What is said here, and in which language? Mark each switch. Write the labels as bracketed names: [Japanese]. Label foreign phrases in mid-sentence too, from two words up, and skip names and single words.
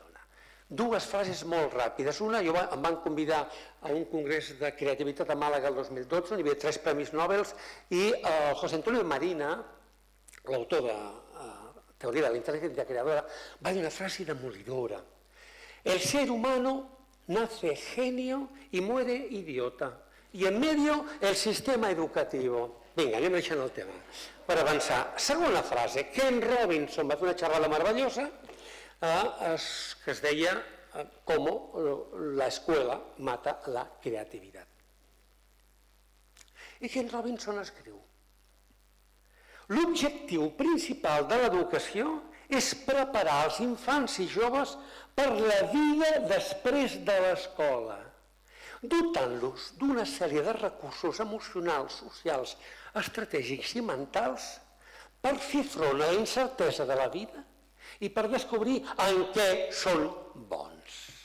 [Catalan] 2 frases molt ràpides. Una, em van convidar a un congrés de creativitat a Màlaga el 2012, on hi havia 3 premis Nobel, i José Antonio Marina, l'autor de Teoria de la Inteligencia Creadora, va dir una frase demolidora. [Spanish] El ser humano nace genio y muere idiota. Y en medio el sistema educativo. [Catalan] Vinga, anem deixant el tema. Per avançar, segona frase. Ken Robinson va fer una xerrada meravellosa que es deia «Cómo la escuela mata la creatividad». I Ken Robinson escriu: l'objectiu principal de l'educació és preparar els infants i joves per la vida després de l'escola, dotant-los d'una sèrie de recursos emocionals, socials, estratègics i mentals per fer front a la incertesa de la vida i per descobrir en què són bons.